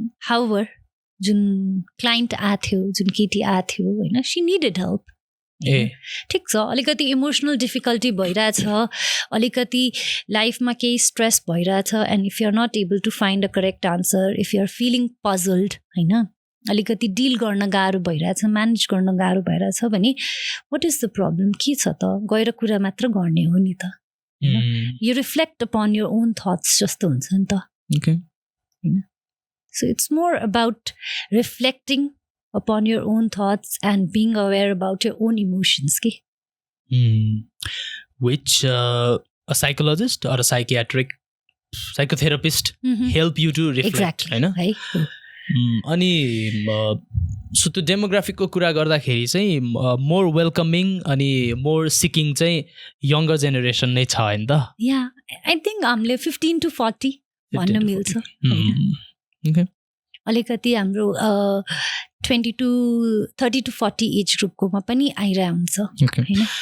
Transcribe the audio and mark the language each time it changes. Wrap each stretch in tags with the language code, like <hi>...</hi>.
<ne>However जुन client आएको थियो जुन केटी आएको थियो होइन</ne> <en>she needed help</en> <ne>ठिक छ अलिकति इमोसनल डिफिकल्टी भइरहेछ अलिकति लाइफमा केही स्ट्रेस भइरहेछ</ne> <en>and if you are not able to find a correct answer if you are feeling puzzled</en> <ne>होइन अलिकति डिल गर्न गाह्रो भइरहेछ म्यानेज गर्न गाह्रो भइरहेछ भने</ne> <en>what is the problem</en> <ne>के छ त गएर कुरा मात्र गर्ने हो नि त</ne> <en>you reflect upon your own thoughts</en> <ne>जस्तो हुन्छ नि त होइन</ne> <en>So it's more about reflecting upon your own thoughts and being aware about your own emotions. Which a psychologist or a psychotherapist help you to reflect, exactly.</en> <ne>अनि so त्यो डेमोग्राफिकको कुरा गर्दाखेरि चाहिँ मोर वेलकमिङ अनि मोर सिकिङ चाहिँ younger generation नै छ होइन त</ne> <en>yeah I think</en> <ne>हामीले 15 to 40 भन्न मिल्छ अलिकति हाम्रो 20 to 30 to 40 एज ग्रुपकोमा पनि आइरहेको हुन्छ होइन</ne>